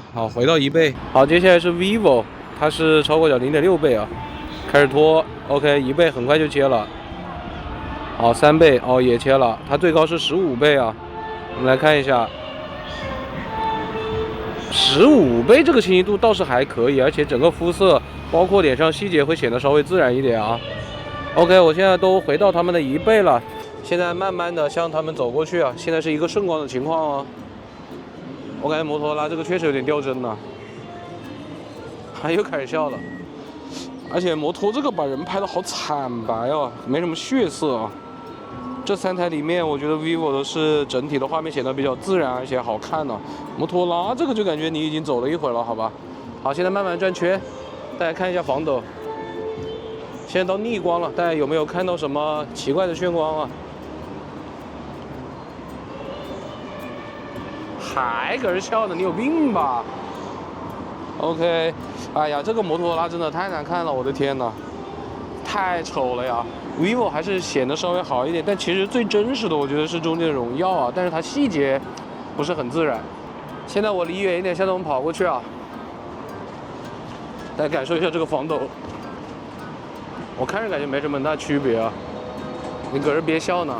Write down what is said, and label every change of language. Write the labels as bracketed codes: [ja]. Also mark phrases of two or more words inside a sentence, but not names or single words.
[zh] 好，回到1倍。好，接下來是 vivo， 它是超廣角0.6倍啊。開始拖 ，OK 1倍很快就切了。好，3倍哦也切了，它最高是15倍啊。我們來看一下，15倍這個清晰度倒是還可以，而且整個膚色包括臉上細節會顯得稍微自然一點啊。OK， 我現在都回到他們的1倍了，現在慢慢的向他們走過去啊。現在是一個順光的情況哦。我感覺摩托羅拉這個確實有點掉幀了，又開始笑了。而且摩托這個把人拍得好慘白啊，沒什麼血色啊。這3台裡面，我覺得 vivo 的是整體的畫面顯得比較自然而且好看呢。摩托羅拉這個就感覺你已經走了一會兒了，好吧？好，現在慢慢轉圈，大家看一下防抖。現在到逆光了，大家有沒有看到什麼奇怪的眩光啊？還搁這笑呢，你有病吧 ？OK， 哎呀，這個摩托羅拉真的太難看了，我的天哪，太醜了呀 ！vivo 還是顯得稍微好一點，但其實最真實的我覺得是中間的榮耀啊，但是它細節不是很自然。現在我離遠一點，現在我們跑過去啊，大家感受一下這個防抖。我看着感覺沒什麼大區別啊，你搁這別笑呢。